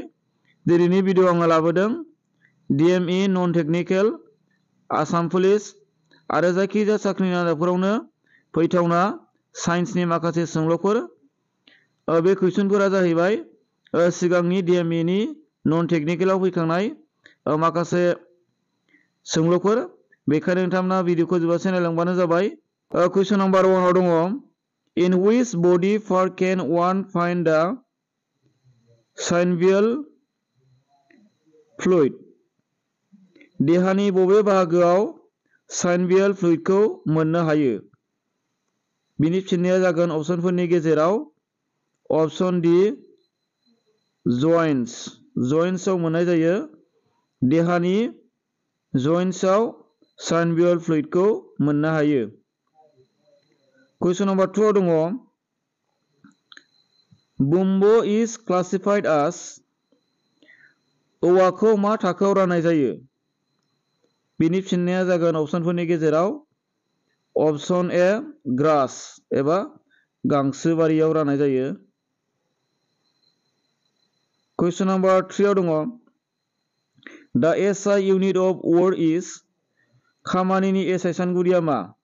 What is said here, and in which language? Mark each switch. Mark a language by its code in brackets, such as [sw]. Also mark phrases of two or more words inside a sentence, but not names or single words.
[brx] दिनैनि भिडिअ आङो लाबोदों DME [en] non technical [brx] आसाम पुलिस आरो जायखिजाया साख्रिनि आनजादफोरावनो फैथावना साइन्सनि माखासे सोंलुफोर। बे कुइसनफोरा जाहैबाय सिगांनि DME नि [en] non technical [brx] फैखांनाय माखासे सोंलुफोर। बेखायनो नोंथांमोना भिडिअखौ जोबजासिम नायलांबानो जाबाय। [en] question number 1 [brx] आव दङ [en] In which body part can one find the synovial fluid? [brx] देहानि बबे बाहागोआव [en] synovial fluidखौ [brx] मोननो हायो? बिनि फिननाया जागोन अपसनफोरनि गेजेराव [en] option D joints. [brx] जइन्ट्सआव मोननाय जायो। देहानि जइन्ट्सआव [en] synovial fluidखौ [brx] मोननो हायो। [en] question number [brx] 2 आव दङ [en] bamboo is classified as [brx] औवाखौ मा थाखोआव राननाय जायो? बिनि फिननाया जागोन अपसनफोरनि गेजेराव [en] option A [brx] ग्रास एबा गांसोबारियाव राननाय जायो। [en] question number [brx] 3 आव दङ दा [en] SI unit of work is [brx] खामानिनि SI सानगुदिया मा?